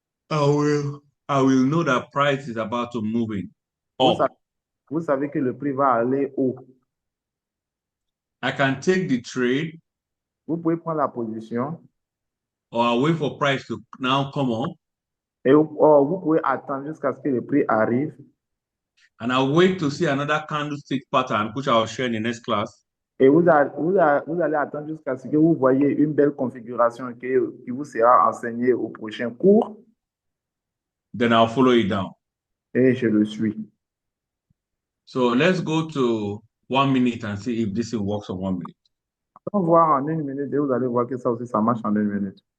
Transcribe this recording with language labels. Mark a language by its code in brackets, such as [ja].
[en] I will know that price is about to move in. [fr] Vous savez que le prix va aller haut. [en] I can take the trade. [fr] Vous pouvez prendre la position. [en] Or I'll wait for price to now come up. [fr] Et vous pouvez attendre jusqu'à ce que le prix arrive. [en] And I'll wait to see another candlestick pattern, which I'll share in the next class. [fr] Et vous allez attendre jusqu'à ce que vous voyez une belle configuration qui vous sera enseignée au prochain cours. [en] Then I'll follow it down. [fr] Et je le suis. [en] So let's go to 1 minute and see if this works on 1 minute. [fr] On va voir en 1 minute et vous allez voir que ça aussi, ça marche en 1 minute.